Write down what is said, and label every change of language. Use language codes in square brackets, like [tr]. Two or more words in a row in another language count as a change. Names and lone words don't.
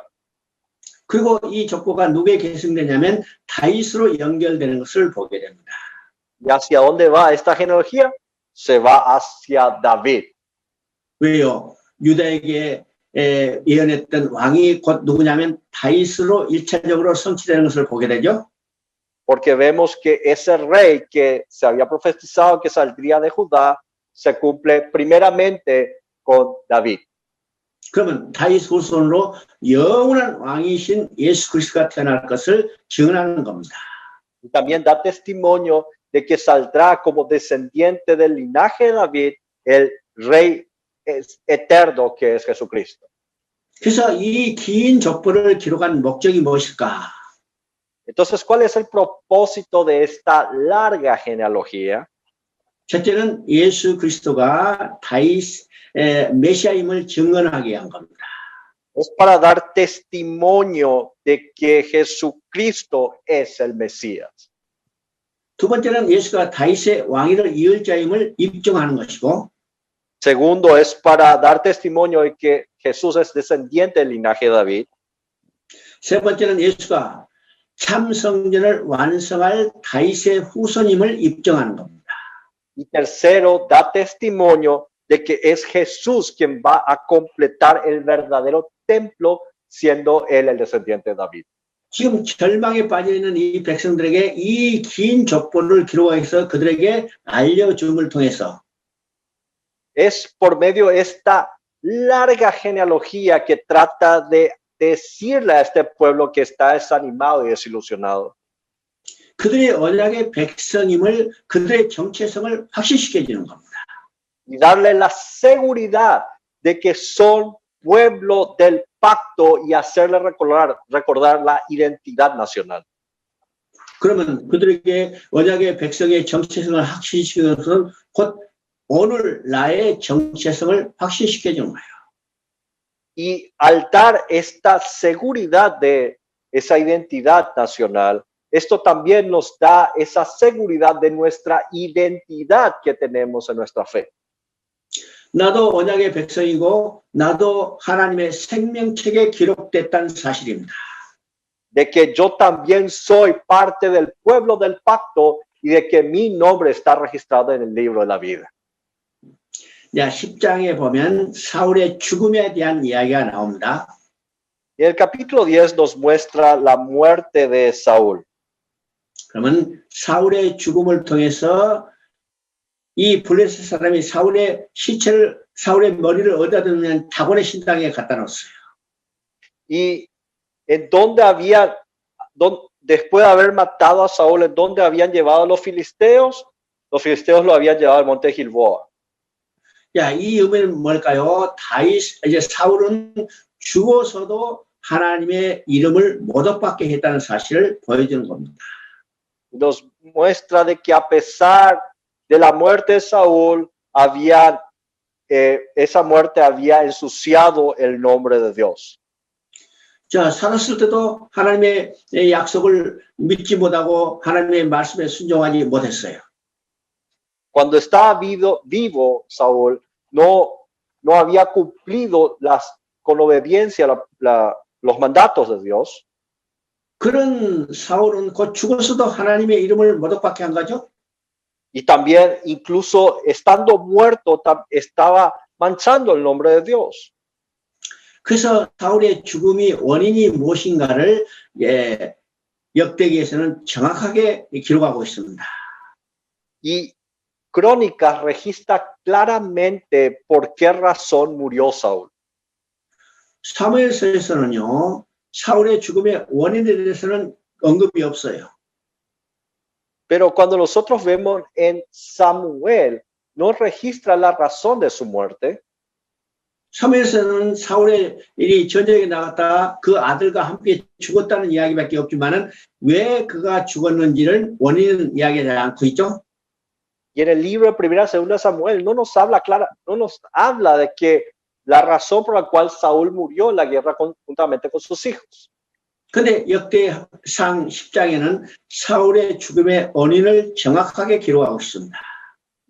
[ko] 그리고 이 족보가 누구에 계승되냐면 다윗으로 연결되는 것을 보게 됩니다. [es] ¿Y hacia dónde va esta genealogía? Se va hacia David. [ko] 왜요? 유다에게 예언했던 왕이 곧 누구냐면 다윗으로 1차적으로 성취되는 것을 보게 되죠. [es] Porque vemos que ese rey que se había profetizado que saldría de Judá se cumple primeramente con David. [ko] 그러면 다윗 후손으로 영원한 왕이신 예수 그리스도가 태어날 것을 증언하는 겁니다. [es] Y también da testimonio de que saldrá como descendiente del linaje de David el rey eterno que es Jesucristo. [ko] 그래서 이 긴 족보를 기록한 목적이 무엇일까? [es] Entonces, ¿cuál es el propósito de esta larga genealogía? [ko] 첫째는 예수 그리스도가 다윗 메시아임을 증언하게 한 겁니다. [es] Es para dar testimonio de que Jesucristo es el Mesías. [ko] 두 번째는 예수가 다윗의 왕위를 이을 자임을 입증하는 것이고, [es] Segundo, es para dar testimonio de que Jesús es descendiente del linaje de David. [ko] 세 번째는 예수가 참 성전을 완성할 다윗의 후손임을 입증하는 겁니다. [es] Y tercero, da testimonio de que es Jesús quien va a completar el verdadero templo, siendo él el descendiente de David. [ko] 지금 절망에 빠져 있는 이 백성들에게 이 긴 족보를 기록해서 그들에게 알려줌을 통해서 [es] Es por medio de esta larga genealogía que trata de decirle a este pueblo que está desanimado y desilusionado. [ko] 그들의 언약의 백성임을 그들의 정체성을 확신시켜 주는 겁니다. [es] Y darle la seguridad de que son pueblo del pacto y hacerle recordar la identidad nacional. [ko] 그러면 그들에게 언약의 백성의 정체성을 확신시키는 것은 곧 오늘 나의 정체성을 확신시켜 주는 거예요. [es] Y al dar esta seguridad de esa identidad nacional, esto también nos da esa seguridad de nuestra identidad que tenemos en nuestra fe. [ko] 나도 언약의 백성이고 나도 하나님의 생명책에 기록됐다는 사실입니다. [es] De que yo también soy parte del pueblo del pacto y de que mi nombre está registrado en el libro de la vida. [ko] 자, 10장에 보면 사울의 죽음에 대한 이야기가 나옵니다. [es] Y el capítulo 10 nos muestra la muerte de Saúl. [ko] 그러면 사울의 죽음을 통해서 이 블레셋 사람이 사울의 시체를 사울의 머리를 어디다 두냐면 다곤의 신당에 갖다 놓았어요. [es] Y en donde después de haber matado a Saúl, en donde habían llevado a los filisteos lo habían llevado al monte Gilboa. [ko] 야, 이 의미는 뭘까요? 이제 사울은 죽어서도 하나님의 이름을 모독받게 했다는 사실을 보여주는 겁니다. [es] Nos muestra de que a pesar de la muerte de Saúl, esa muerte había ensuciado el nombre de Dios. [ko] 자, 살았을 때도 하나님의 약속을 믿지 못하고 하나님의 말씀에 순종하지 못했어요. [es] Cuando estaba vivo Saúl, no había cumplido con obediencia los mandatos de Dios. [ko] 그런 사울은 곧 죽어서도 하나님의 이름을 모독받게 한 거죠. [es] Y también, incluso estando muerto, estaba manchando el nombre de Dios. [ko] 그래서 사울의 죽음이 원인이 무엇인가를 역대기에서는 정확하게 기록하고 있습니다. [es] Y Crónicas registra claramente por qué razón murió Saúl. [ko] 사무엘서에서는요, 사울의 죽음의 원인에 대해서는 언급이 없어요. [es] Pero cuando nosotros vemos en Samuel, no registra la razón de su muerte. [ko] 사무엘서는 사울의 일이 전쟁에 나갔다가 그 아들과 함께 죽었다는 이야기밖에 없지만은 왜 그가 죽었는지를 원인은 이야기하지 않고 있죠. [es] Y en el libro de Primera y Segunda Samuel no nos habla de que la razón por la cual Saúl murió en la guerra juntamente con sus hijos. [ko] 근데 역대상 10장에는 사울의 죽음의 원인을 정확하게 기록하고 있습니다.